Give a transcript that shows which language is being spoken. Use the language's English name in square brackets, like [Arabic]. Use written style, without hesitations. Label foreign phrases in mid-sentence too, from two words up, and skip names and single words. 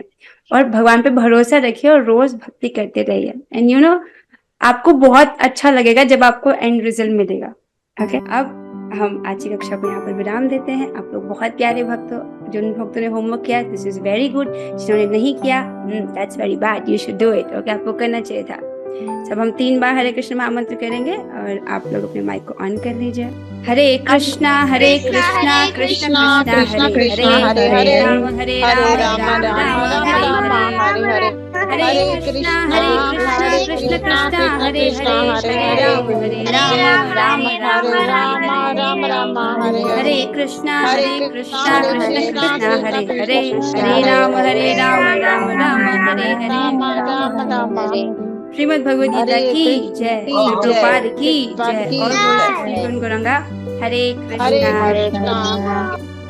[Hindi] और भगवान पे भरोसा रखिए और रोज भक्ति करते रहिए, एंड आपको बहुत अच्छा लगेगा जब आपको [English] end result [Hindi] मिलेगा। ओके, अब हम आज की कक्षा को यहाँ पर विराम देते हैं। आप लोग बहुत प्यारे भक्त हो। जिन भक्तों ने होमवर्क किया, [English] this is very good. [Hindi] जिन्होंने नहीं किया, [English] That's very bad, you should do it. [Hindi] ओके, आपको करना चाहिए था। सब हम 3 बार हरे कृष्ण महामंत्र करेंगे, और आप लोग अपने माइक को ऑन कर लीजिए। [Sanskrit] हरे कृष्णा कृष्णा कृष्णा कृष्णा हरे हरे, हरे राम राम राम हरे हरे, हरे कृष्णा कृष्ण कृष्णा हरे हरे, हरे राम राम राम राम हरे कृष्णा कृष्णा कृष्णा हरे हरे, हरे राम राम राम हरे हरे। [Hindi] श्रीमद् भगवद गीता की जय, प्रभुपाद की जय, और गौरंगा हरे कृष्णा।